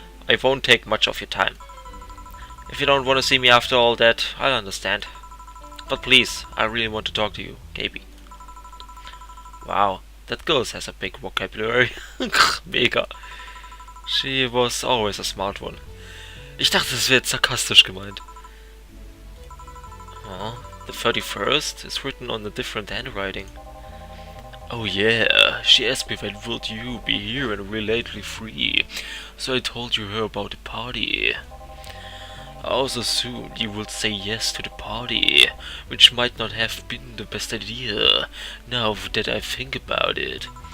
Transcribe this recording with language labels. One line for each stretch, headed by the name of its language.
English: I won't take much of your time. If you don't want to see me after all that, I'll understand. But please, I really want to talk to you, Gaby. Wow, that girl has a big vocabulary. Mega. She was always a smart one.
German: Ich dachte, das wäre jetzt sarkastisch gemeint.
English: Oh, the 31st is written on a different handwriting. Oh yeah, she asked me when would you be here and relatedly free, so I told her about the party. I also assumed you would say yes to the party, which might not have been the best idea, now that I think about it.